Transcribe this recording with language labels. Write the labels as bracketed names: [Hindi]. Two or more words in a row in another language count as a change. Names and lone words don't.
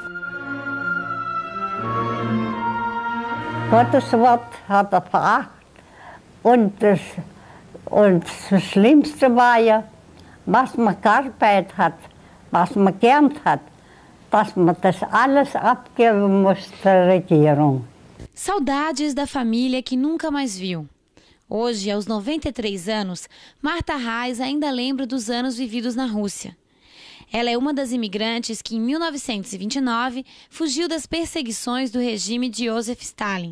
[German] Gottes Wort hat er verachtet. Und das Schlimmste war ja, was man gearbeitet hat, was man gelernt hat, dass man das alles abgeben muss der Regierung. [Portuguese] Saudades da família que nunca mais viu. Hoje, aos 93 anos, Marta Reis ainda lembra dos anos vividos na Rússia. Ela é uma das imigrantes que, em 1929, fugiu das perseguições do regime de Joseph Stalin.